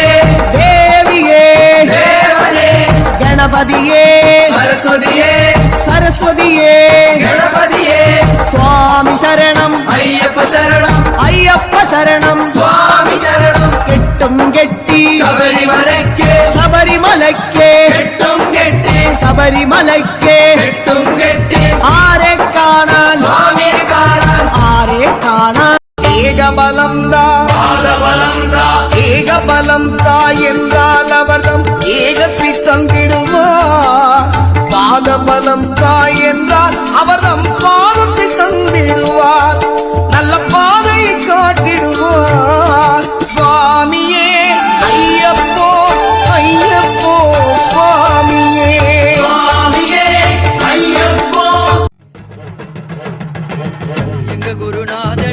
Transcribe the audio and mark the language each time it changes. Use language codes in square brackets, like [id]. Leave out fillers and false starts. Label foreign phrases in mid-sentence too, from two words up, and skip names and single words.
[ta] தேவியே தேவனே கணபதியே சரஸ்வதியே சரஸ்வதியே கணபதியே சுவாமி சரணம் ஐயப்ப சரணம் ஐயப்ப சரணம் சுவாமி சரணம் கெட்டும் கெட்டி [ml] ശബരിമലയ്ക്ക് ശബരിമലയ്ക്ക് കെട്ടും കെട്ടി ശബരിമലയ്ക്ക് കെട്ടും കെട്ടി ആരെ കാണാൻ സ്വാമിയെ കാണാൻ ആരെ കാണാൻ ഏകബലം താ ഏകബലം താ [ta] என்றால் அவர்தம் ஏகத்தை தந்திடுவார் பாதபலம் தா என்றால் அவர்தம் பாதத்தை தந்திடுவார் நல்ல பாதையை காட்டிடுவார் சுவாமியே ஐயப்போ ஐயப்போ சுவாமியே [ml] സ്വാമിയേ അയ്യപ്പോ [ta] எங்க குருநாத